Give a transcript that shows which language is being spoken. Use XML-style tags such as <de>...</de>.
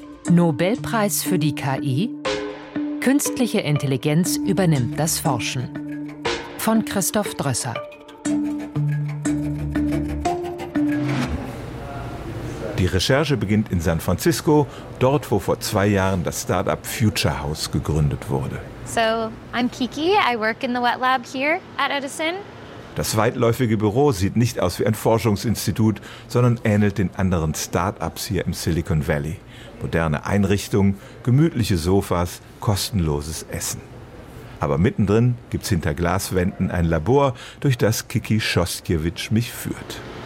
<de>Nobelpreis für die KI? Künstliche Intelligenz übernimmt das Forschen. Von Christoph Drösser. Die Recherche beginnt in San Francisco, dort, wo vor 2 Jahren das Startup Future House gegründet wurde.</de> <en>So, I'm Kiki. I work in the wet lab here at Edison.</en> <de>Das weitläufige Büro sieht nicht aus wie ein Forschungsinstitut, sondern ähnelt den anderen Startups hier im Silicon Valley. Moderne Einrichtung, gemütliche Sofas, kostenloses Essen. Aber mittendrin gibt's hinter Glaswänden ein Labor, durch das Kiki Schostkiewicz mich führt.</de>